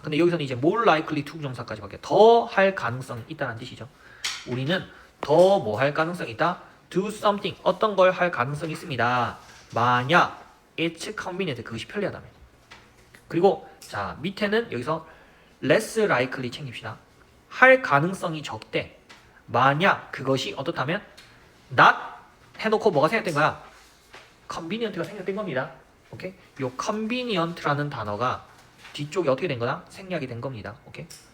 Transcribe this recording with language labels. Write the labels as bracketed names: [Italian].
[Korean] 근데 여기서는 이제 [English] more likely to [Korean] 부정사까지 밖에 더 할 가능성이 있다는 뜻이죠. 우리는 더 뭐 할 가능성이 있다? [English] do something. [Korean] 어떤 걸 할 가능성이 있습니다. [English] 만약 it's convenient. [Korean] 그것이 편리하다면. 그리고 자, 밑에는 여기서 [English] less likely [Korean] 챙깁시다. 할 가능성이 적대. 만약 그것이 어떻다면 not 해놓고 뭐가 생략된 거야? convenient가 생략된 겁니다. 오케이? 요 convenient라는 단어가 뒤쪽에 어떻게 된 거다? 생략이 된 겁니다. 오케이?